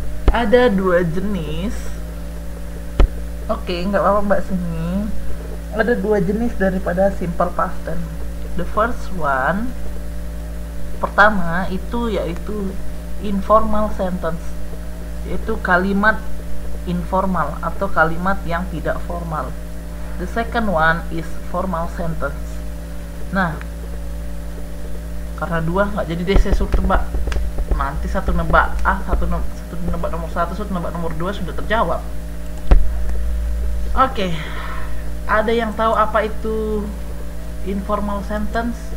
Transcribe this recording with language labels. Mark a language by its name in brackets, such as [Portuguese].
[Indonesian] Ada 2 jenis. Oke, nggak apa-apa Mbak sini. Ada 2 jenis daripada simple past tense. [English] The first one, [Indonesian] pertama itu yaitu [English] informal sentence, [Indonesian] yaitu kalimat informal atau kalimat yang tidak formal. [English] The second one is formal sentence. [Indonesian] Nah, karena dua nggak jadi deh saya suruh tebak. Nanti satu nebak A, satu nebak nomor 1, satu nebak nomor 2 sudah terjawab. Oke, ada yang tahu apa itu informal sentence?